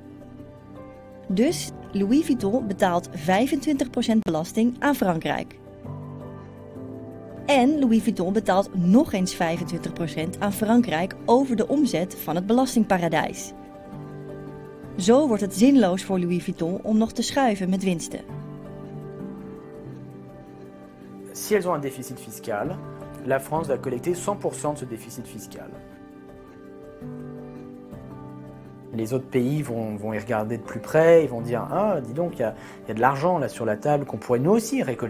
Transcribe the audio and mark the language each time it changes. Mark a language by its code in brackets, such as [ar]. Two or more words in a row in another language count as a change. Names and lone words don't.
[nl] Dus Louis Vuitton betaalt 25% belasting aan Frankrijk. En Louis Vuitton betaalt nog eens 25% aan Frankrijk over de omzet van het belastingparadijs. Zo wordt het zinloos voor Louis Vuitton om nog te schuiven met winsten. [fr] Si elles ont un déficit fiscal, la France va collecter 100% de ce déficit fiscal. Les autres pays vont y regarder de plus près, ils vont dire « Ah, dis donc, il y a de l'argent là sur la table qu'on pourrait nous aussi récolter.